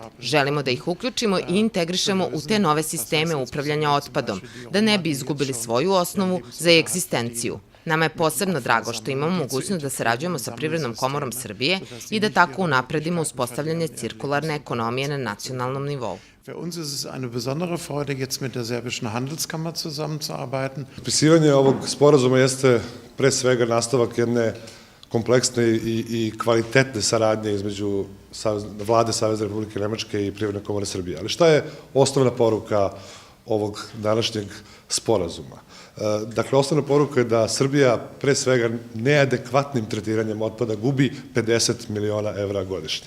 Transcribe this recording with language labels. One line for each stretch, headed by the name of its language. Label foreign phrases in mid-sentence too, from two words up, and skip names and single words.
Serbian: Želimo da ih uključimo i integrišemo u te nove sisteme upravljanja otpadom, da ne bi izgubili svoju osnovu za egzistenciju. Nama je posebno drago što imamo mogućnost da sarađujemo sa Privrednom komorom Srbije i da tako unapredimo uspostavljanje cirkularne ekonomije na nacionalnom nivou.
German: Für uns ist es eine besondere Freude, jetzt mit der Serbischen Handelskammer zusammenzuarbeiten.
Serbian: Potpisivanje ovog sporazuma jeste pre svega nastavak jedne kompleksne i kvalitetne saradnje između Vlade Savezne Republike Nemačke i Privredne komore Srbije. Ali šta je osnovna poruka ovog današnjeg sporazuma? Dakle, osnovna poruka je da Srbija pre svega neadekvatnim tretiranjem otpada gubi 50 miliona evra godišnje.